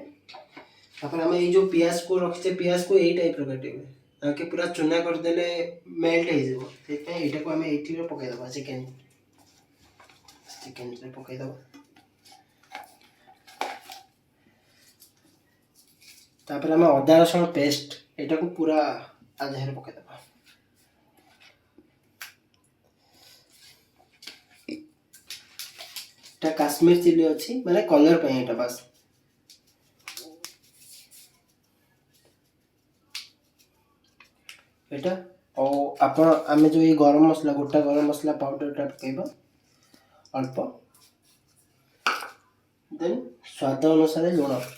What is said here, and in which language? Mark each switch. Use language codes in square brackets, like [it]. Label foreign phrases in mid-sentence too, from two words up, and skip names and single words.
[or] ତାପରେ ଆମେ ଏଇ ଯେଉଁ ପିଆଜକୁ ରଖିଛେ, ପିଆଜକୁ ଏଇ ଟାଇପ୍ର କାଟିବେ, ତାକେ ପୁରା ଚୁନା କରିଦେଲେ ମେଲ୍ଟ ହେଇଯିବ। ସେଥିପାଇଁ ଏଇଟାକୁ ଆମେ ଏଇଥିରେ ପକାଇଦେବା, ଚିକେନରେ ପକାଇଦେବା। ତାପରେ ଆମେ ଅଦା ରସୁଣ ପେଷ୍ଟ ଏଇଟାକୁ ପୁରା ଆ ଦେହରେ ପକାଇଦେବା। ଏଟା କାଶ୍ମୀର ଚିଲି ଅଛି, ମାନେ କଲର୍ ପାଇଁ ଏଇଟା ବାସ୍। ଏଇଟା ଆଉ ଆମେ ଯେଉଁ ଏଇ ଗରମ ମସଲା, ଗୋଟା ଗରମ ମସଲା ପାଉଡ଼ରଟା ପକାଇବା ଅଳ୍ପ। ଦେନ୍ ସ୍ୱାଦ ଅନୁସାରେ ଲୁଣ।